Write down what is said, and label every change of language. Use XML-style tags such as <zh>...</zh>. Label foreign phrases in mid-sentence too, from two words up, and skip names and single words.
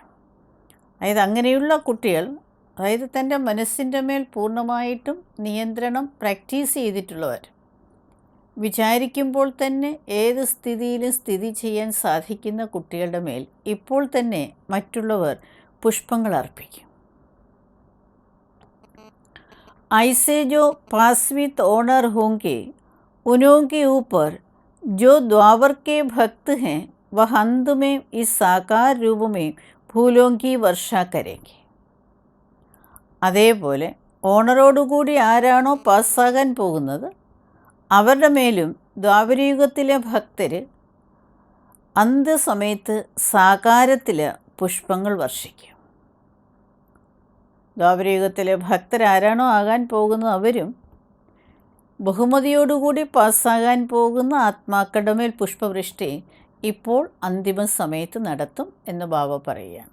<ml>അതായത് അങ്ങനെയുള്ള കുട്ടികൾ, അതായത് തൻ്റെ മനസ്സിൻ്റെ മേൽ പൂർണ്ണമായിട്ടും നിയന്ത്രണം പ്രാക്ടീസ് ചെയ്തിട്ടുള്ളവർ, വിചാരിക്കുമ്പോൾ തന്നെ ഏത് സ്ഥിതിയിലും സ്ഥിതി ചെയ്യാൻ സാധിക്കുന്ന കുട്ടികളുടെ മേൽ ഇപ്പോൾ തന്നെ മറ്റുള്ളവർ പുഷ്പങ്ങൾ അർപ്പിക്കും.</ml> <hi>ऐसे जो</hi> <en>pass with honour</en> <hi>होंगे उनके ऊपर जो द्वापर के भक्त हैं वह अंत में इस साकार रूप में फूलों की वर्षा करेंगे.</hi> <ml>അതേപോലെ ഓണറോടുകൂടി ആരാണോ പാസ്സാകാൻ പോകുന്നത് അവരുടെ മേലും ദ്വാപരയുഗത്തിലെ ഭക്തർ അന്ത്യസമയത്ത് സാകാരത്തിൽ പുഷ്പങ്ങൾ വർഷിക്കും. ദ്വാപരയുഗത്തിലെ ഭക്തരാരാണോ ആകാൻ പോകുന്നത് അവരും ബഹുമതിയോടുകൂടി പാസ്സാകാൻ പോകുന്ന ആത്മാക്കളുടെ മേൽ പുഷ്പവൃഷ്ടി ഇപ്പോൾ അന്തിമ സമയത്ത് നടത്തും എന്ന് ബാബ പറയുകയാണ്.</ml>